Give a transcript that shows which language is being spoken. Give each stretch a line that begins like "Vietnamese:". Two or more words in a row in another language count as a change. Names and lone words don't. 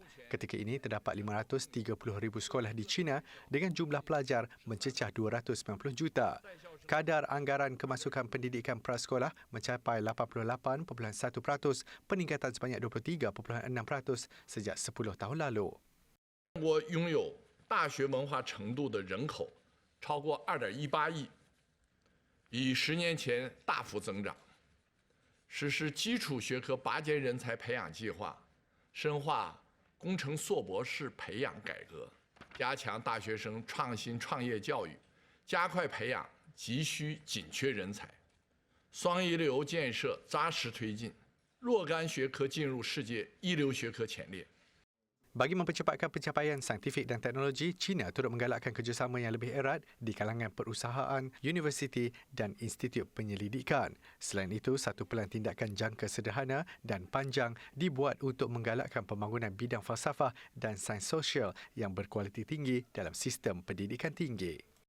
Malay: Ketika ini terdapat 530,000 sekolah di China dengan jumlah pelajar mencecah 290 juta. Kadar anggaran kemasukan pendidikan prasekolah mencapai 88.1%, peningkatan sebanyak 23.6% sejak 10 tahun lalu.
Chinese: 中国拥有大学文化程度的人口超过2.18亿，比10年前大幅增长。实施基础学科拔尖人才培养计划，深化工程硕博士培养改革，加强大学生创新创业教育，加快培养急需紧缺人才。双一流建设扎实推进，若干学科进入世界一流学科前列。
Malay: Bagi mempercepatkan pencapaian saintifik dan teknologi, China turut menggalakkan kerjasama yang lebih erat di kalangan perusahaan, universiti dan institut penyelidikan. Selain itu, satu pelan tindakan jangka sederhana dan panjang dibuat untuk menggalakkan pembangunan bidang falsafah dan sains sosial yang berkualiti tinggi dalam sistem pendidikan tinggi.